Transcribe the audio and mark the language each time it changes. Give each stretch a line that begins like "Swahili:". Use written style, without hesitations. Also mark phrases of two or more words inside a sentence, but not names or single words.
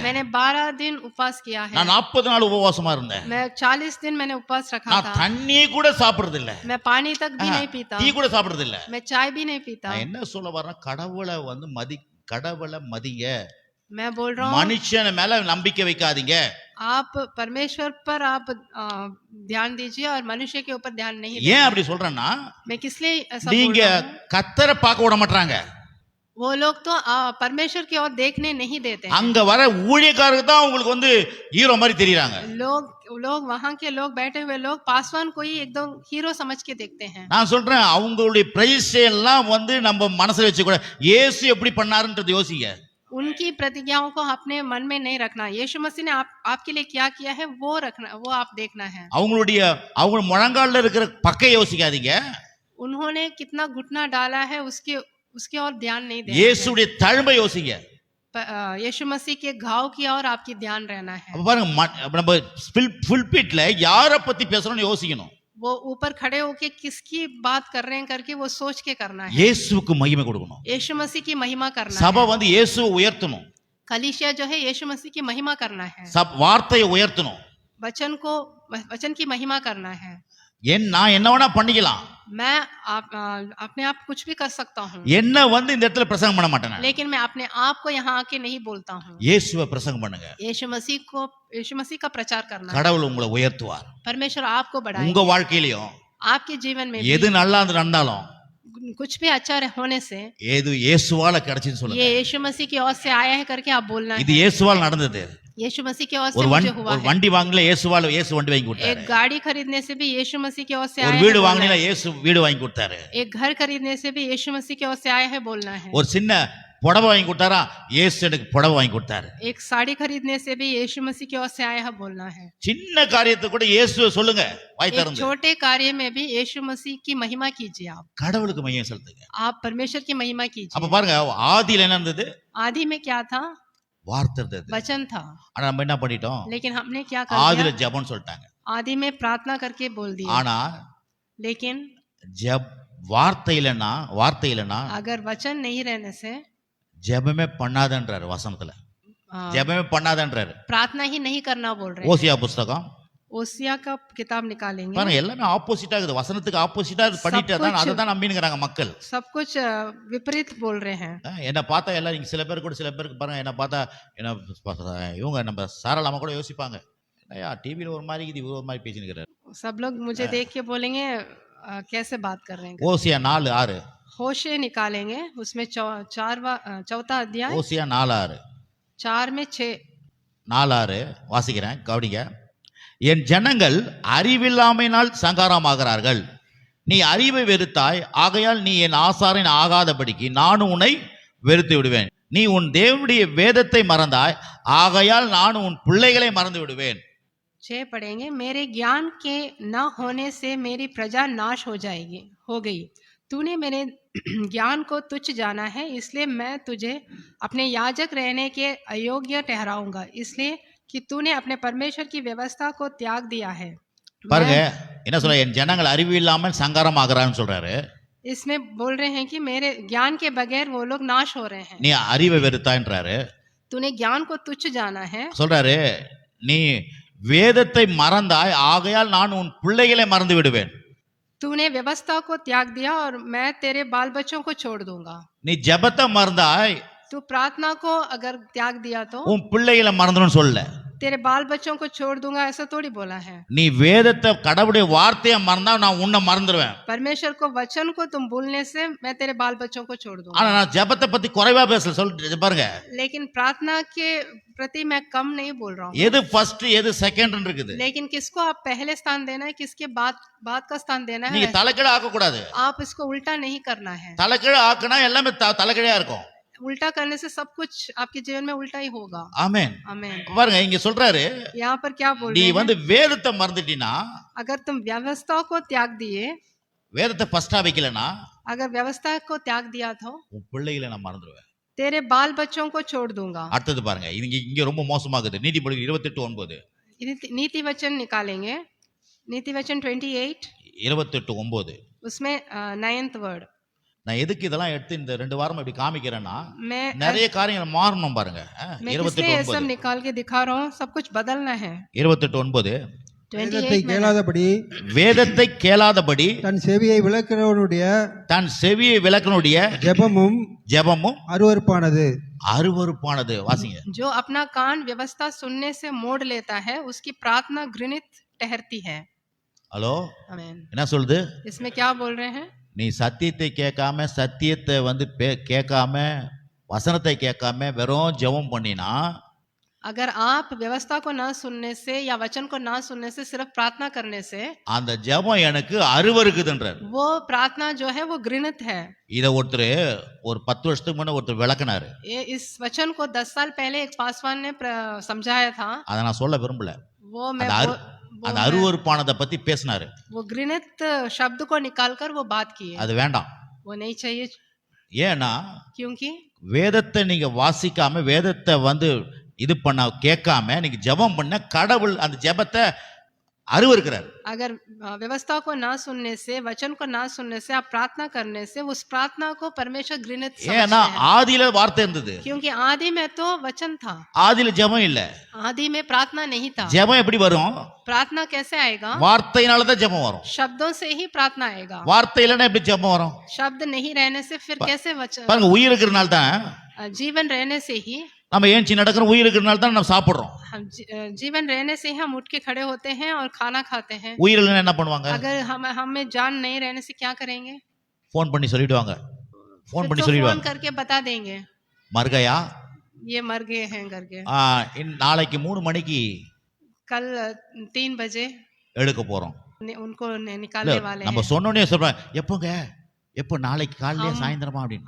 Hindi: मैंने 12 दिन उपवास किया है,
Tamil: நான் 40 நாள் உபவாசமா இருந்தேன்,
Hindi: मैं 40 दिन मैंने उपवास रखा
Tamil: நான்
Hindi: था,
Tamil: தண்ணி கூட சாப்பிடுறது இல்ல,
Hindi: मैं पानी तक भी नहीं पीता,
Tamil: டீ கூட சாப்பிடுறது இல்ல.
Hindi: मैं चाय भी नहीं पीता।
Tamil: நான் என்ன சொல்ல வரேன், கடவுளை வந்து கடவுளை மதிங்க,
Hindi: मैं बोल रहा हूँ
Tamil: மனுஷன் மேல நம்பிக்கை வைக்காதீங்க.
Hindi: आप परमेश्वर पर आप ध्यान दीजिए और मनुष्य के ऊपर ध्यान नहीं।
Tamil: ஏன் அப்படி சொல்றேன்னா,
Hindi: मैं किस लिए ऐसा बोल
Tamil: நீங்க
Hindi: रहा हूँ?
Tamil: கர்த்தரை பார்க்க விட மாட்டாங்க.
Hindi: वो लोग तो परमेश्वर की ओर देखने नहीं देते हैं।
Tamil: அங்க வர ஊழியக்காரருக்கு தான் உங்களுக்கு வந்து ஹீரோ மாதிரி தெரியுறாங்க.
Hindi: लोग वहां के लोग बैठे हुए लोग पासवान को ही एकदम हीरो समझ के देखते हैं।
Tamil: நான் சொல்றேன், அவங்களுடைய பிரதிஷ்டை எல்லாம் வந்து நம்ம மனசுல வச்சு கூட இயேசு எப்படி பண்ணாருன்றது யோசிங்க.
Hindi: उनकी प्रतिज्ञाओं को अपने मन में नहीं रखना। यीशु मसीह ने आपके लिए क्या किया है वो रखना, वो आप देखना है।
Tamil: அவங்க முழங்கால்ல இருக்கிற பக்க யோசிக்காதீங்க,
Hindi: उन्होंने कितना घुटना डाला है उसके और ध्यान नहीं देना।
Tamil: இயேசுடைய தழும்பை யோசிங்க.
Hindi: यीशु मसीह के घाव की ओर आपकी ध्यान रहना है।
Tamil: அப்ப பாருங்க, நம்ம புல்பிட்ல யாரை பத்தி பேசுறோம்னு யோசிக்கணும்.
Hindi: वो ऊपर खड़े होके किसकी बात कर रहे हैं करके वो सोच के करना है।
Tamil: இயேசுவுக்கு மகிமை கொடுக்கணும்.
Hindi: यीशु मसीह की महिमा करना है।
Tamil: சபை வந்து இயேசுவை உயர்த்தணும்.
Hindi: कलीसिया जो है यीशु मसीह की महिमा करना है।
Tamil: வார்த்தையை உயர்த்தணும்.
Hindi: वचन की महिमा करना है।
Tamil: நான் என்ன வேணா பண்ணிக்கலாம்,
Hindi: मैं अपने आप कुछ भी कर सकता हूँ,
Tamil: என்ன வந்து இந்த இடத்துல பிரசங்கம் பண்ண மாட்டேன்,
Hindi: लेकिन मैं अपने आप को यहाँ आके नहीं बोलता हूँ।
Tamil: இயேசுவை பிரசங்கம் பண்ணுங்க.
Hindi: यीशु मसीह का प्रचार करना है।
Tamil: கடவுள் உங்களை உயர்த்துவார்.
Hindi: परमेश्वर आपको बढ़ाएगा।
Tamil: உங்க வாழ்க்கையிலயும்
Hindi: आपके जीवन में
Tamil: எது நல்லா நடந்தாலும்
Hindi: कुछ भी अच्छा होने से
Tamil: ஏது இயேசுவால கிடைச்சுன்னு சொல்லுங்க.
Hindi: ये यीशु मसीह की ओर से आया है करके आप बोलना है।
Tamil: இது இயேசுவால் நடந்தது.
Hindi: यीशु मसीह की ओर से मुझे हुआ है।
Tamil: வண்டி வாங்கல, இயேசு வண்டி வாங்கி கொடுத்தாரு.
Hindi: एक गाड़ी खरीदने से भी यीशु मसीह की ओर से आया है।
Tamil: ஒரு வீடு வாங்கினா இயேசு வீடு வாங்கி கொடுத்தாரு.
Hindi: एक घर खरीदने से भी यीशु मसीह की ओर से आया है बोलना है।
Tamil: ஒரு சின்ன புடவை வாங்கி கொடுத்தாரா, இயேசு எனக்கு புடவை வாங்கி கொடுத்தாரு.
Hindi: एक साड़ी खरीदने से भी यीशु मसीह की ओर से आया है बोलना है।
Tamil: சின்ன காரியத்தை கூட இயேசுவை சொல்லுங்க, வாய் திறந்து.
Hindi: छोटे कार्य में भी यीशु मसीह की महिमा कीजिए। आप
Tamil: கடவுளுக்கு மகிமை செலுத்துங்க.
Hindi: आप परमेश्वर की महिमा कीजिए।
Tamil: அப்ப பாருங்க, ஆதியில என்ன இருந்தது?
Hindi: आदि में क्या था?
Tamil: வார்த்தை இருந்தது,
Hindi: वचन था।
Tamil: ஆனா நம்ம என்ன பண்ணிட்டோம்?
Hindi: लेकिन हमने क्या कर
Tamil: ஆதியில
Hindi: दिया?
Tamil: ஜெபம்னு சொல்லிட்டாங்க.
Hindi: आदि में प्रार्थना करके बोल दिया।
Tamil: ஆனா
Hindi: लेकिन
Tamil: ஜெப் வார்த்தை இல்லைன்னா
Hindi: अगर वचन नहीं रहने से
Tamil: ஜெபமே பண்ணாதன்றாரு வசனத்துல. ஜெபமே பண்ணாதன்றாரு.
Hindi: प्रार्थना ही नहीं करना बोल रहे हैं।
Tamil: ஓசியா புஸ்தகம்
Hindi: ओसिया का किताब निकालेंगे,
Tamil: பாருங்க எல்லாமே ஆப்போசிட்டா இருக்குது. வசனத்துக்கு ஆப்போசிட்டா பண்ணிட்டு அதை தான் நம்பினுங்கிறாங்க மக்கள்.
Hindi: सब कुछ विपरीत बोल रहे हैं।
Tamil: என்ன பார்த்தா எல்லாரும் சில பேருக்கு பாருங்க, என்ன பார்த்தா என்ன இவங்க நம்ம சாரலாம கூட யோசிப்பாங்க, ஐயா டிவியில ஒரு மாதிரி இது ஒரு மாதிரி பேசினுக்கிறாரு.
Hindi: सब लोग मुझे देख के बोलेंगे कैसे बात कर रहे हैं।
Tamil: ஓசியா 4:6
Hindi: होशे निकालेंगे, उसमें चौथा अध्याय
Tamil: ஓசியா 4:6
Hindi: 4 में 6
Tamil: 4:6 வாசிக்கிறேன், கவனிங்க. என் ஜனங்கள் அறிவில்லாமையினால் சங்காரமாகிறார்கள், நீ அறிவை வெறுத்தாய், ஆகையால் நீ என் ஆசாரியன் ஆகாதபடிக்கு நானும் உன்னை வெறுத்து விடுவேன். நீ உன் தேவனுடைய வேதத்தை மறந்தாய், ஆகையால் நானும் உன் பிள்ளைகளை மறந்து விடுவேன்.
Hindi: 6 पढ़ेंगे, मेरे ज्ञान के न होने से मेरी प्रजा नाश हो गई। तूने मेरे ज्ञान को तुच्छ जाना है, इसलिए मैं तुझे अपने याजक रहने के अयोग्य ठहराऊंगा, इसलिए कि तूने अपने परमेश्वर की व्यवस्था को त्याग दिया है।
Tamil: பாருங்க என்ன சொல்ற, என் ஜனங்கள் அறிவு இல்லாமல் சங்காரமாகிறான்னு சொல்றாரு.
Hindi: इसमें बोल रहे हैं कि मेरे ज्ञान के बगैर वो लोग नाश हो रहे हैं।
Tamil: நீ அறிவை வெறுத்தான்றாரு.
Hindi: तूने ज्ञान को तुच्छ जाना है,
Tamil: சொல்றாரு நீ வேதத்தை மறந்தாய், ஆகையால் நான் உன் பிள்ளைகளை மறந்து விடுவேன்.
Hindi: तूने व्यवस्था को त्याग दिया और मैं तेरे बाल बच्चों को छोड़ दूंगा।
Tamil: நீ ஜெபத்தை மறந்தாய்,
Hindi: तू प्रार्थना को अगर त्याग दिया तो
Tamil: உன் பிள்ளைகளை மறந்துடும் சொல்ல.
Hindi: तेरे बाल बच्चों को छोड़ दूंगा ऐसा थोड़ी बोला है।
Tamil: நீ வேதத்தை கடவுளுடைய வார்த்தையை மறந்தா நான் உன்னை மறந்துடுவேன்.
Hindi: परमेश्वर को वचन को तुम भूलने से मैं तेरे बाल बच्चों को छोड़ दूंगा।
Tamil: ஆனா நான் ஜெபத்தை பத்தி குறைவா பேசல சொல்லிட்டு பாருங்க.
Hindi: लेकिन प्रार्थना के प्रति मैं कम नहीं बोल रहा हूँ।
Tamil: எது ஃபர்ஸ்ட் எது செகண்ட் இருக்குது.
Hindi: लेकिन किसको आप पहले स्थान देना है, किसके बाद का स्थान देना है,
Tamil: நீங்க தலைக்கீழ ஆக்க கூடாது.
Hindi: आप इसको उल्टा नहीं करना है।
Tamil: தலைக்கீழ ஆக்குனா எல்லாமே தலைக்கீழா இருக்கும்.
Hindi: उल्टा करने से सब कुछ आपके जीवन में उल्टा ही होगा।
Tamil: ஆமென்.
Hindi: आमीन।
Tamil: பாருங்க இங்க சொல்றாரு,
Hindi: यहाँ पर क्या बोल
Tamil: நீ
Hindi: रहे हैं,
Tamil: வந்து வேதத்தை மறந்துட்டீனா,
Hindi: अगर तुम व्यवस्था को त्याग दिए,
Tamil: வேதத்தை ஃபர்ஸ்டா வைக்கலனா,
Hindi: अगर व्यवस्था को त्याग दिया तो
Tamil: உன் பிள்ளைகளை நான் மறந்துடுவேன்.
Hindi: तेरे बाल बच्चों को छोड़ दूंगा।
Tamil: அடுத்தது பாருங்க, இங்க ரொம்ப மோசமாகுது. நீதிமொழி 28:9
Hindi: नीति वचन निकालेंगे, नीति वचन 28:9. उसमें 9th वर्ड।
Tamil: நான் எதுக்கு இதெல்லாம் எடுத்து இந்த 2 வாரம் இப்படி காமிக்கிறேன்னா,
Hindi: मैं
Tamil: நிறைய காரியங்கள் மாறணும் பாருங்க.
Hindi: मैं किसलिए ये सब निकाल के दिखा रहा हूँ, सब कुछ बदलना है। 28:9
Tamil: வேதத்தை கேளாதபடி வேதத்தை கேளாதபடி தன் செவியை விளக்கனுடைய ஜெபமும் அருவருப்பானது. வாசிங்க.
Hindi: जो अपना कान व्यवस्था सुनने से मोड़ लेता है, उसकी प्रार्थना घृणित ठहरती है।
Tamil: ஹலோ,
Hindi: आमीन।
Tamil: என்ன சொல்லுது?
Hindi: इसमें क्या बोल रहे हैं,
Tamil: நீ சத்தியத்தை கேட்காம, சத்தியத்தை வந்து கேட்காம, வசனத்தை கேட்காம வெறும் ஜெபம் பண்ணினா,
Hindi: अगर आप व्यवस्था को ना सुनने से या वचन को ना सुनने से सिर्फ प्रार्थना करने से,
Tamil: அந்த ஜெபம் எனக்கு அருவருக்குதுன்றார்.
Hindi: वो प्रार्थना जो है वो घृणित है।
Tamil: இத ஒரு 10 வருஷத்துக்கு முன்ன ஒருத்தர் விளக்குனாரு.
Hindi: इस वचन को 10 साल पहले एक पासवान ने समझाया था।
Tamil: அத நான் சொல்ல விரும்பல.
Hindi: वो मैं
Tamil: அந்த அருவருப்பானத பத்தி பேசினாரு.
Hindi: वो घृणित शब्द को निकालकर वो बात की है।
Tamil: அது வேண்டாம்.
Hindi: वो नहीं चाहिए।
Tamil: ஏன்னா
Hindi: क्योंकि
Tamil: வேதத்தை நீங்க வாசிக்காம, வேதத்தை வந்து இது பண்ண கேட்காம நீங்க ஜெபம் பண்ண, கடவுள் அந்த ஜெபத்தை அருவருக்கிறார்.
Hindi: अगर व्यवस्था को ना सुनने से, वचन को ना सुनने से आप प्रार्थना करने से, उस प्रार्थना को परमेश्वर घृणित समझते हैं।
Tamil: ஏன்னா ஆதியில வார்த்தை இருந்தது.
Hindi: क्योंकि आदि में तो वचन था,
Tamil: ஆதியில ஜெபம் இல்ல.
Hindi: आदि में प्रार्थना नहीं था।
Tamil: ஜெபம் எப்படி வரும்?
Hindi: प्रार्थना कैसे आएगा?
Tamil: வார்த்தையினால தான் ஜெபம் வரும்.
Hindi: शब्दों से ही प्रार्थना आएगा।
Tamil: வார்த்தை இல்லனா எப்படி ஜெபம் வரும்?
Hindi: शब्द नहीं रहने से फिर कैसे वचन?
Tamil: பாருங்க, உயிர் இருக்கிறனால தான்,
Hindi: जीवन रहने से ही
Tamil: நம்ம ஏஞ்சி நடக்கிறோம். உயிர் இருக்கிறனால தான் நம்ம சாப்பிடுறோம்.
Hindi: हम जीवन रहने से ही हम उठ के खड़े होते हैं और खाना खाते हैं।
Tamil: உயிர் இல்லனா என்ன பண்ணுவாங்க?
Hindi: अगर हमें जान नहीं रहने से क्या करेंगे?
Tamil: ஃபோன் பண்ணி சொல்லிடுவாங்க. ஃபோன்
Hindi: फोन करके बता देंगे, मर गया, ये मर गए हैं करके।
Tamil: நாளைக்கு 3 மணிக்கு
Hindi: कल 3 बजे
Tamil: எடுக்க போறோம்.
Hindi: उनको निकालने वाले हैं।
Tamil: நம்ம சொன்னோனே சொல்றாங்க, எப்போ நாளைக்கு காலையில சாயந்தரமா அப்படின்னு.